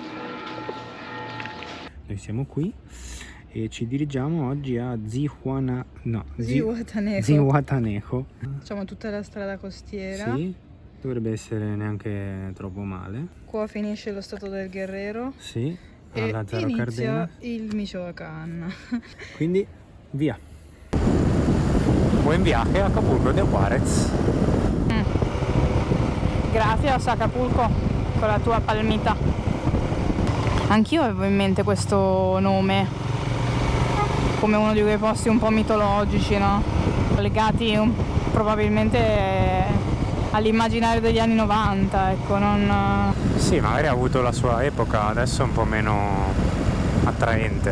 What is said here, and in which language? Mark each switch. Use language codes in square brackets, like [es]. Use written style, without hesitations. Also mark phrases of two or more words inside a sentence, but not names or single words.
[it] Noi siamo qui e ci dirigiamo oggi a Zihuatanejo. Facciamo tutta la strada costiera. Sì, dovrebbe essere neanche troppo male. Qua finisce lo stato del Guerrero Sì, e alla Zaro inizia Cardenas. il Michoacán. Quindi via. [es] Buen viaje a Acapulco de Juárez. [it] Gracias Acapulco con la tua palmita. Anch'io avevo in mente questo nome, come uno di quei posti un po' mitologici, no? Legati probabilmente all'immaginario degli anni 90, ecco, non... Sì, magari ha avuto la sua epoca, adesso è un po' meno attraente.